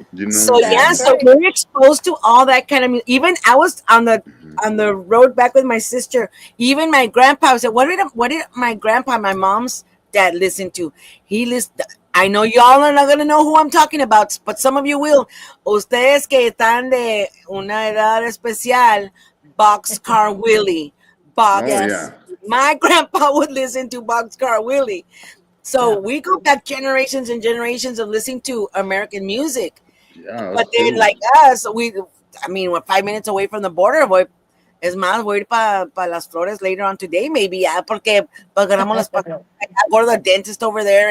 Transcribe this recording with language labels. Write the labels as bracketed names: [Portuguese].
[English] So yeah, That's so right. we're exposed to all that kind of music. Even I was on the road back with my sister. Even my grandpa said, "What did my grandpa, my mom's dad, listen to?" He listened. I know y'all are not gonna know who I'm talking about, but some of you will. [Spanish] Ustedes que están de una edad especial, Boxcar Willie, Box. [English] Oh, Yes. yeah. My grandpa would listen to Boxcar Willie. So Yeah. we go back generations and generations of listening to American music. Yeah, But us then, too. like us, we're 5 minutes away from the border. [Spanish] Es más, voy a ir para [English] Las Flores later on today, maybe, [Spanish] porque agarramos las [English] I go to the dentist over there.